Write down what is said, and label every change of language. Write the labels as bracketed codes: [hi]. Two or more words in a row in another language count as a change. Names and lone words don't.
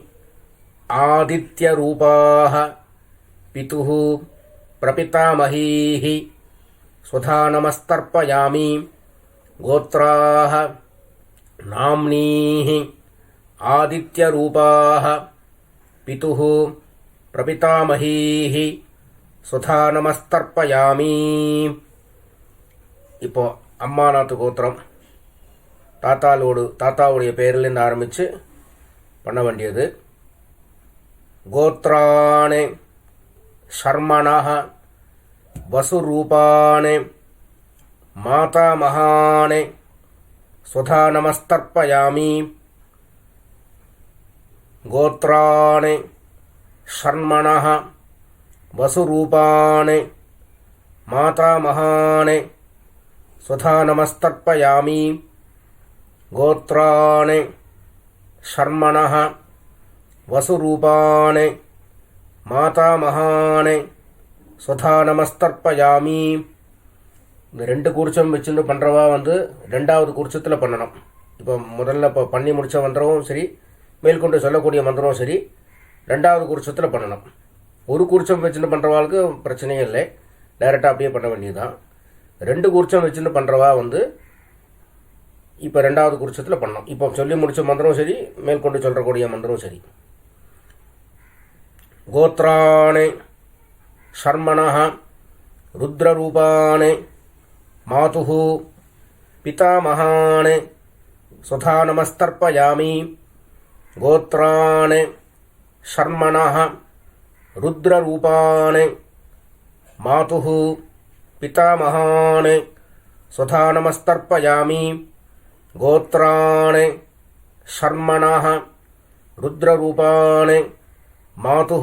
[sa] आदित्यरूपाः पितुः प्रपितामहीः स्वधा नमस्तर्पयामि गोत्राः नाम्नीः आदित्यरूपाः पितुः प्रपितामहीः स्वधा नमस्तर्पयामि [ta] இப்போ அம்மாநாத்து கோத்திரம் தாத்தாவுடைய பேரிலிருந்து ஆரம்பித்து பண்ண வேண்டியது. [sa] गोत्राणि शर्मणः वसुरूपाणि मातामहानि स्वधा नमस्तर्पयामि गोत्राणि षण्मणः वसुरूपाणि मातामहानि स्वधा नमस्तर्पयामि गोत्राणि षण्मणः वसुरूपाणि मातामहानि स्वधा नमस्तर्पयामि. [ta] இந்த ரெண்டு கூர்ச்சம் வச்சுட்டு பண்ணுறவா ரெண்டாவது கூர்ச்சத்தில் பண்ணணும். இப்போ முதல்ல இப்போ பண்ணி முடித்த மந்திரமும் சரி, மேற்கொண்டு சொல்லக்கூடிய மந்திரமும் சரி, ரெண்டாவது கூர்ச்சத்தில் பண்ணணும். ஒரு கூர்ச்சம் வச்சுட்டு பண்ணுறவாளுக்கு பிரச்சனையே இல்லை, டைரெக்டாக அப்படியே பண்ண வேண்டியதுதான். ரெண்டு கூர்ச்சம் வச்சுட்டு பண்ணுறவா இப்போ ரெண்டாவது கூர்ச்சத்தில் பண்ணணும். இப்போ சொல்லி முடித்த மந்திரமும் சரி, மேற்கொண்டு சொல்லக்கூடிய மந்திரமும் சரி. [sa] गोत्राणि शर्मणः रुद्ररूपाणि मातुः पितामहानि स्वधा नमस्तर्पयामि गोत्राणि शर्मणः रुद्ररूपान् मातुः पितामहान् स्वधा नमस्तर्पयामि गोत्रान् शर्मणः रुद्ररूपान् मातुः